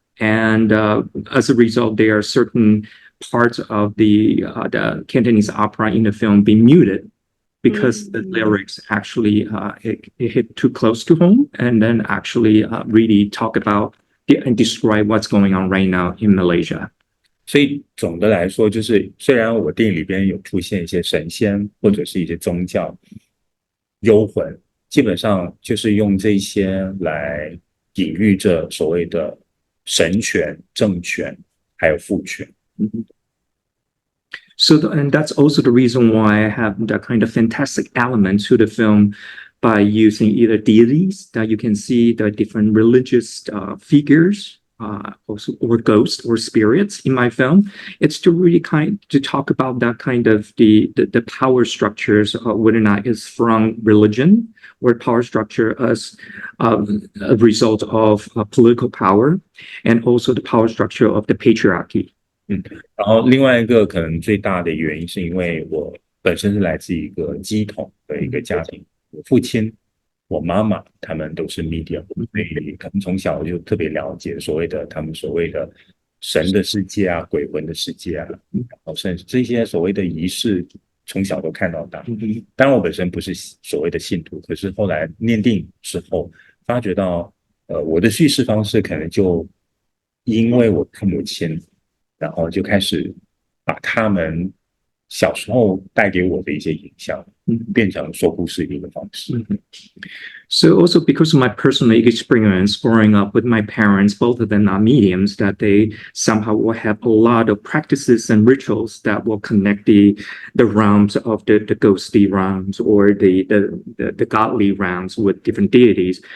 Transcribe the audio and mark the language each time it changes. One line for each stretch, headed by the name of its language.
English: And as a result, there are certain parts of the Cantonese opera in the film being muted because the lyrics actually it hit too close to home and then actually really talk about and describe what's going on right now in Malaysia.
Chinese: 所以总的来说，就是虽然我电影里边有出现一些神仙或者是一些宗教幽魂，基本上就是用这些来隐喻着所谓的神权、政权还有父权。
English: So, and that's also the reason why I have that kind of fantastic element to the film by using either deities that you can see the different religious figures, also or ghosts or spirits in my film. It's to really to talk about that kind of the power structures, whether or not it's from religion or power structure as a result of political power, and also the power structure of the patriarchy.
Chinese: 然后另外一个可能最大的原因是因为我本身是来自一个基统的一个家庭，我父亲、我妈妈他们都是 medium， 所以可能从小就特别了解他们所谓的神的世界啊、鬼魂的世界啊，然后甚至这些所谓的仪式，从小都看到大。当然我本身不是所谓的信徒，可是后来念电影之后，发觉到我的叙事方式可能就因为我父母亲。然后就开始把他们小时候带给我的一些影响变成说故事的一个方式。
English: So also because of my personal experience growing up with my parents, both of them are mediums, that they somehow will have a lot of practices and rituals that will connect the realms of the ghostly realms or the godly realms with different deities.